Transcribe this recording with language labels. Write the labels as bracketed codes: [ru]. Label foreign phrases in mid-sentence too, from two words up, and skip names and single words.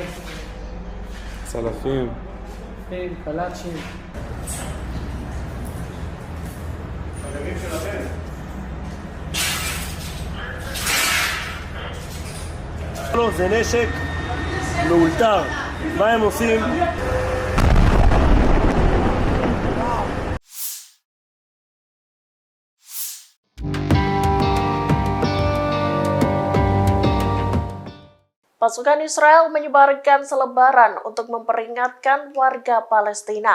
[he] צלפים, קלצ'ים. לא, זה נשק מאולתר. מה הם עושים? [id] Pasukan Israel menyebarkan selebaran untuk memperingatkan warga Palestina.